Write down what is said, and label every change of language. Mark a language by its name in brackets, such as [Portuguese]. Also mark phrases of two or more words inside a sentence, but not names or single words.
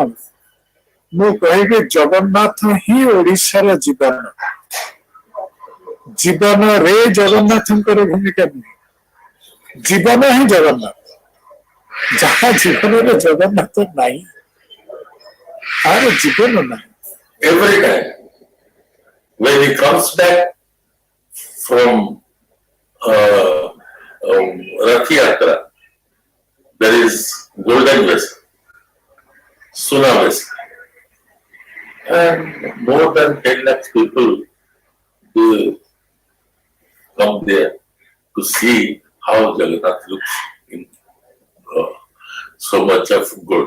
[Odia] ମୁଁ କହିବି ଜଗନ୍ନାଥ ହିଁ ଓଡ଼ିଶାର ଜୀବନ। ଜୀବନରେ ଜଗନ୍ନାଥଙ୍କର ଭୂମିକା ନୁହେଁ, ଜୀବନ ହିଁ ଜଗନ୍ନାଥ। ଯାହା ଜୀବନରେ ଜଗନ୍ନାଥ ନାହିଁ ତାର ଜୀବନ ନାହିଁ। [English] Every time when he comes back from Rath Yatra, there is golden vessel, Suna vessel, and more than 10 lakh people come there to see how Jagannath looks in so much of gold.